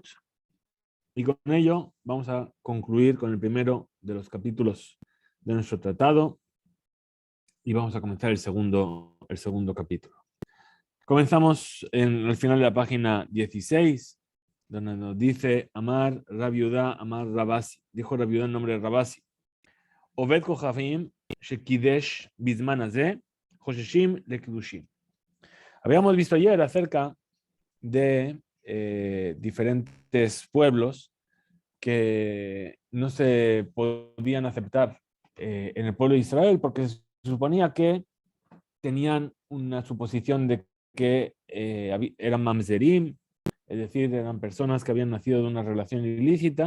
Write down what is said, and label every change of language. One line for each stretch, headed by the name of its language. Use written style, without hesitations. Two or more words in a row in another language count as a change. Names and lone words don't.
Spanish: Y con ello vamos a concluir con el primero de los capítulos de nuestro tratado y vamos a comenzar el segundo capítulo. Comenzamos en el final de la página 16, donde nos dice
Aramaic: אמר רב יהודה אמר רב אסי.
Spanish: Dijo Rabiudá en nombre de Rabasi.
Hebrew: עובד כוכבים שקידש בזמן הזה חוששין לקידושין.
Spanish: Habíamos visto ayer acerca de diferentes pueblos que no se podían aceptar en el pueblo de Israel porque se suponía que tenían una suposición de que eran mamzerim, es decir, eran personas que habían nacido de una relación ilícita.